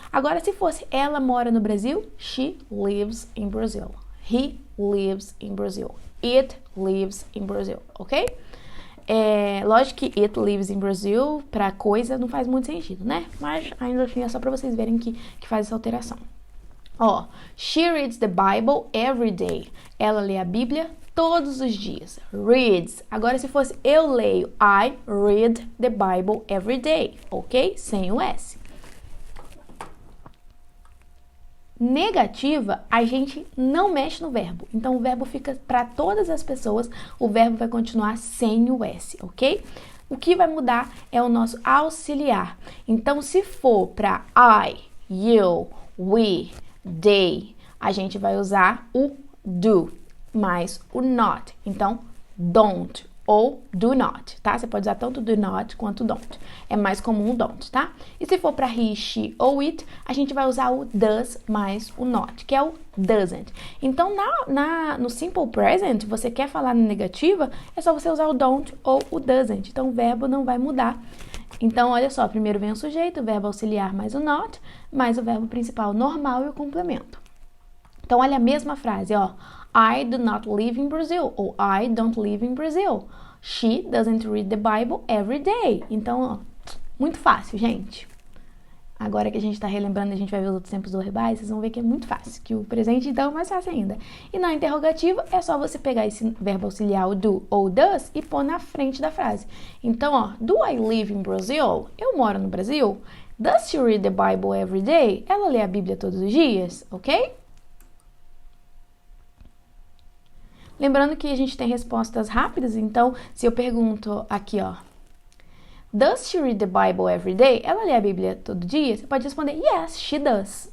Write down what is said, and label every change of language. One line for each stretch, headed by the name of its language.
Portuguese: Agora, se fosse ela mora no Brasil,
English: she lives in Brazil. He lives in Brazil. It lives in Brazil, ok?
Portuguese: Lógico que
English: it lives in Brazil,
Portuguese: pra coisa, não faz muito sentido, né? Mas, ainda assim, é só pra vocês verem que faz essa alteração.
English: Ó, she reads the Bible every day.
Portuguese: Ela lê a Bíblia todos os dias. Reads. Agora, se fosse eu leio,
English: I read the Bible every day,
Portuguese: ok? Sem o S. Negativa, a gente não mexe no verbo. Então, o verbo fica para todas as pessoas, o verbo vai continuar sem o S, ok? O que vai mudar é o nosso auxiliar. Então, se for para I, you, we, they, a gente vai usar o do mais o not. Então, don't ou do not, tá? Você pode usar tanto do not quanto don't. É mais comum o don't, tá? E se for para he, she ou it, a gente vai usar o does mais o not, que é o doesn't. Então, no simple present, você quer falar na negativa, é só você usar o don't ou o doesn't. Então, o verbo não vai mudar. Então, olha só, primeiro vem o sujeito, o verbo auxiliar mais o not, mais o verbo principal normal e o complemento. Então, olha a mesma frase, ó.
English: I do not live in Brazil,
Portuguese: ou
English: I don't live in Brazil. She doesn't read the Bible every day.
Portuguese: Então, ó, muito fácil, gente. Agora que a gente tá relembrando, a gente vai ver os outros tempos verbais, vocês vão ver que é muito fácil, que o presente, então, é mais fácil ainda. E na interrogativa, é só você pegar esse verbo auxiliar, o do ou does, e pôr na frente da frase. Então, ó,
English: do I live in Brazil?
Portuguese: Eu moro no Brasil.
English: Does she read the Bible every day?
Portuguese: Ela lê a Bíblia todos os dias, ok? Lembrando que a gente tem respostas rápidas, então, se eu pergunto aqui, ó,
English: Does she read the Bible every day?
Portuguese: Ela lê a Bíblia todo dia? Você pode responder,
English: yes, she does.